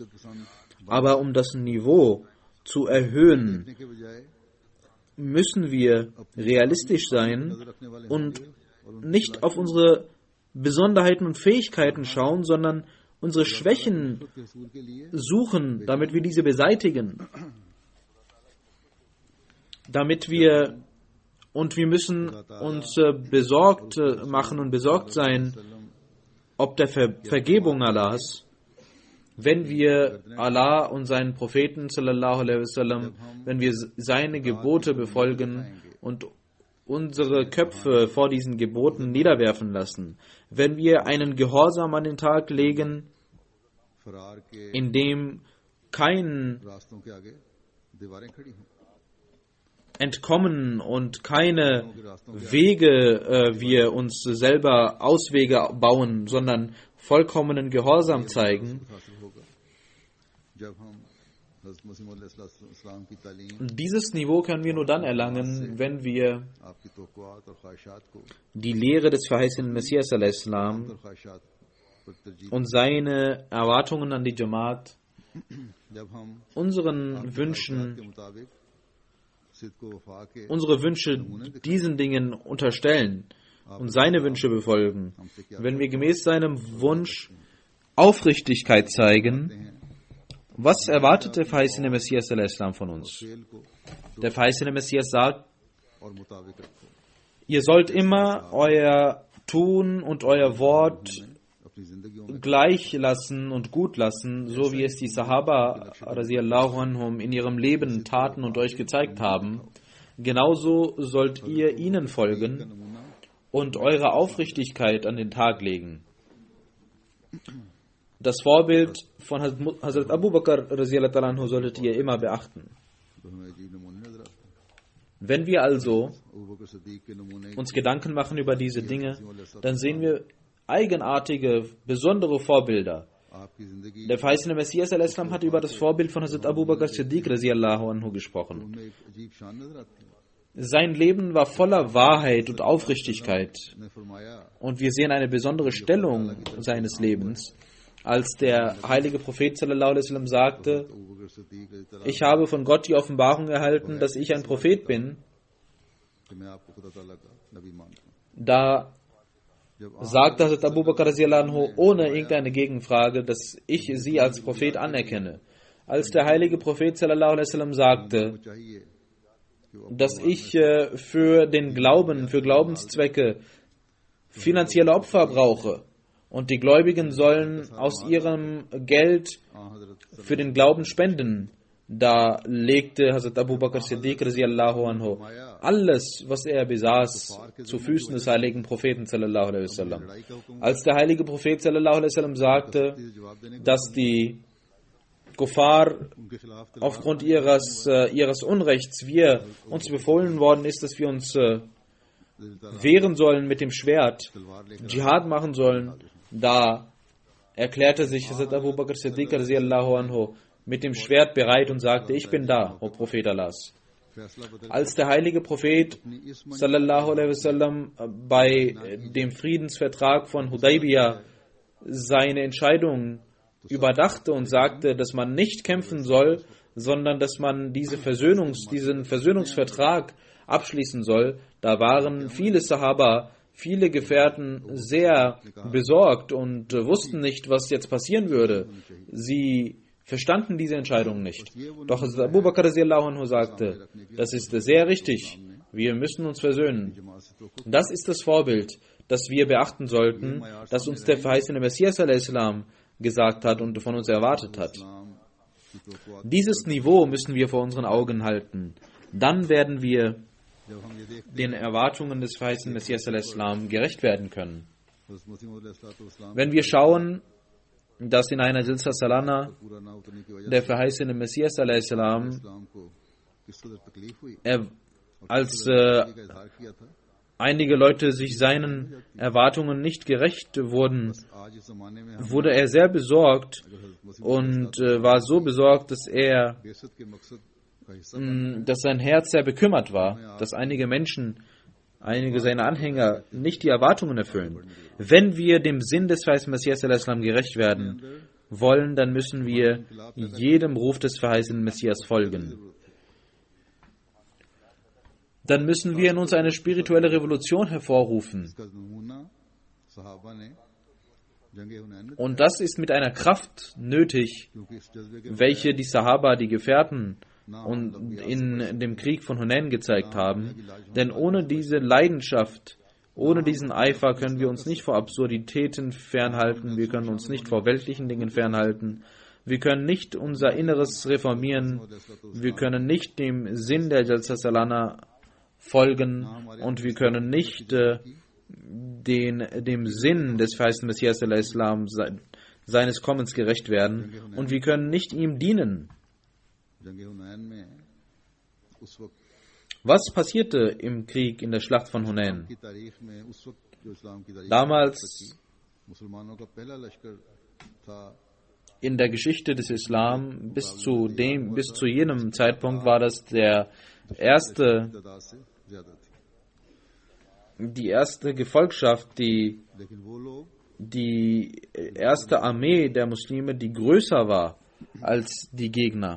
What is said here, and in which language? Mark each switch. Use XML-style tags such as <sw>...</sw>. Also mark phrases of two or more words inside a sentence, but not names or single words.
<de>Aber um das Niveau zu erhöhen, müssen wir realistisch sein und nicht auf unsere Besonderheiten und Fähigkeiten schauen, sondern unsere Schwächen suchen, damit wir diese beseitigen. Wir müssen uns besorgt machen und besorgt sein, ob der Vergebung Allahs, wenn wir Allah und seinen Propheten</de> <ar>sallallahu alaihi wasallam,</ar> <de>wenn wir seine Gebote befolgen und unsere Köpfe vor diesen Geboten niederwerfen lassen, wenn wir einen Gehorsam an den Tag legen, in dem kein Entkommen und keine Wege wir uns selber Auswege bauen, sondern vollkommenen Gehorsam zeigen,</de> <ur>جب ہم حضرت مسیح موعود علیہ السلام کی تعلیم,</ur> <de>Dieses Niveau können wir nur dann erlangen, wenn wir</de> <ur>آپ کی توقعات اور خواہشات کو</ur> <de>die Lehre des verheißenen Messias al-Islam</de> <ur>اور خواہشات پر ترجیح,</ur> <de>und seine Erwartungen an die Jamaat</de> <ur>جب ہم</ur> <de>unseren Wünschen,</de> <ur>کے مطابق صدق و وفا کے</ur> <de>unsere Wünsche diesen Dingen unterstellen und seine Wünsche befolgen. Wenn wir gemäß seinem Wunsch Aufrichtigkeit zeigen, was erwartet der verheißene Messias al-Islam von uns?</de> <ur>فعل کو</ur> <de>Der verheißene Messias sagt,</de> <ur>اور مطابق رکھو,</ur> <de>ihr sollt immer euer Tun und euer Wort</de> <ur>اپنی زندگیوں میں</ur> <de>gleich lassen und gut lassen, so wie es die Sahaba</de> <ar>radiallahu anhum</ar> <de>in ihrem Leben taten und euch gezeigt haben. Genauso sollt ihr ihnen folgen</de> <ur>नमूना</ur> <de>und eure Aufrichtigkeit an den Tag legen. Das Vorbild von Hazrat Abu Bakr</de> <ar>radiallahu anhu</ar> <de>solltet ihr immer beachten.</de> <ur>تو ہمیں عجیب نمونے نظر آتے ہیں.</ur> <de>Wenn wir also</de> <ur>ابو بکر صدیق کے نمونے</ur> <de>uns Gedanken machen über diese Dinge, dann sehen wir eigenartige, besondere Vorbilder.</de> <ur>آپ کی زندگی</ur> <de>Der verheißene Messias al-Islam hat über das Vorbild von Hazrat Abu Bakr Siddiq</de> <ar>radiallahu anhu</ar> <de>gesprochen.</de> <ur>ان میں ایک عجیب شان نظر آتی ہے.</ur> <de>Sein Leben war voller Wahrheit und Aufrichtigkeit.</de> <ur>نے فرمایا,</ur> <de>Und wir sehen eine besondere Stellung seines Lebens, als der heilige Prophet</de> <ar>sallallahu alaihi wasallam</ar> <de>sagte,</de> <ur>ابو بکر صدیق</ur> <ar>رضي الله</ar> <de>ich habe von Gott die Offenbarung erhalten, dass ich ein Prophet bin.</de> <ur>کہ میں آپ کو خدا تعالیٰ کا نبی مانتا ہوں.</ur> <de>Da</de> <ur>जब</ur> <de>sagte Hazrat Abu Bakr</de> <ar>radiallahu anhu</ar> <de>ohne irgendeine Gegenfrage, dass ich sie als Prophet anerkenne. Als der heilige Prophet</de> <ar>sallallahu alaihi wasallam</ar> <de>sagte,</de> <ur>آپ کو چاہیے کہ وہ</ur> <de>dass ich für den Glauben, für Glaubenszwecke finanzielle Opfer brauche und die Gläubigen sollen aus ihrem Geld</de> <ur>हज़रत</ur> <de>für den Glauben spenden. Da legte Hazrat Abu Bakr Siddiq</de> <ar>radiallahu anhu</ar> <de>alles, was er besaß, zu Füßen des heiligen Propheten</de> <ar>sallallahu alaihi wasallam.</ar> <ur>لڑائی کا حکم</ur> <de>Als der heilige Prophet</de> <ar>sallallahu alaihi wasallam</ar> <de>sagte,</de> <ur>سے جواب دینے</ur> <de>dass die Kuffar</de> <ur>ان کے خلاف</ur> <de>aufgrund ihres Unrechts uns befohlen worden ist, dass wir uns wehren sollen mit dem Schwert,</de> <ur>تلوار لے کر</ur> <de>Dschihad machen sollen, da erklärte sich Hazrat Abu Bakr Siddiq</de> <ar>radiallahu anhu</ar> <de>mit dem Schwert bereit und sagte, ich bin da, o Prophet Allahs.</de> <ur>فیصلہ بدل</ur> <de>Als der heilige Prophet</de> <ur>اپنی اس</ur> <ar>sallallahu alaihi wasallam</ar> <de>bei dem Friedensvertrag von Hudaybiyah seine Entscheidung überdachte und sagte, dass man nicht kämpfen soll, sondern dass man diesen Versöhnungsvertrag abschließen soll, da waren viele Sahaba, viele Gefährten sehr besorgt und wussten nicht, was jetzt passieren würde. Sie verstanden diese Entscheidung nicht. Doch Abu Bakr</de> <ar>radiallahu anhu</ar> <de>sagte, das ist sehr richtig, wir müssen uns versöhnen.</de> <ur>جماعت سے تو</ur> <de>Das ist das Vorbild, das wir beachten sollten, das uns der verheißene Messias al-Islam gesagt hat und von uns erwartet hat.</de> <ur>اسلام کی توقعات</ur> <de>Dieses Niveau müssen wir vor unseren Augen halten. Dann werden wir</de> <ur>جب ہم یہ دیکھتے</ur> <de>den Erwartungen des verheißenen Messias al-Islam gerecht werden können.</de> <ur>ہیں حضرت مسیح موعود علیہ السلام</ur> <de>Wenn wir schauen, dass in einer Jilsa Salana</de> <ur>پورا نہ اترنے کی وجہ</ur> <de>der verheißene Messias al-Islam,</de> <ur>اسلام کو کس قدر تکلیف ہوئی</ur> <de>als</de> <ur>کا اظہار کیا تھا.</ur> <de>einige Leute sich seinen Erwartungen nicht gerecht wurden,</de> <ur>آج اس زمانے میں ہم</ur> <de>wurde er sehr besorgt</de> <ur>اگر حضرت مسیح</ur> <de>und war so besorgt, dass</de> <ur>بعثت کے مقصد کا حصہ</ur> <de>dass sein Herz sehr bekümmert war, dass einige Menschen, einige seiner Anhänger nicht die Erwartungen erfüllen. Wenn wir dem Sinn des verheißenen Messias al-Islam gerecht werden wollen, dann müssen wir jedem Ruf des verheißenen Messias folgen. Dann müssen wir in uns eine spirituelle Revolution hervorrufen.</de> <ur>اس کا نمونہ صحابہ نے جنگ حنین میں,</ur> <de>Und das ist mit einer Kraft nötig,</de> <ur>کیونکہ اس جذبے کے</ur> <de>welche die Sahaba, die Gefährten, und in dem Krieg von Hunain gezeigt haben. Denn ohne diese Leidenschaft, ohne diesen Eifer können wir uns nicht vor Absurditäten fernhalten, wir können uns nicht vor weltlichen Dingen fernhalten, wir können nicht unser Inneres reformieren, wir können nicht dem Sinn der Jalsa Salana folgen und wir können nicht dem Sinn des verheißenen Messias al-Islam seines Kommens gerecht werden und wir können nicht ihm dienen.</de> <ur>جنگ حنین میں اس وقت</ur> <de>Was passierte im Krieg in der Schlacht von Hunain?</de> <ur>کی تاریخ میں اس وقت جو اسلام کی تاریخ</ur> <de>Damals</de> <ur>مسلمانوں کا پہلا لشکر تھا</ur> <de>in der Geschichte des Islam bis zu jenem Zeitpunkt war das die erste Gefolgschaft, die erste Armee der Muslime, die größer war als die Gegner.</de>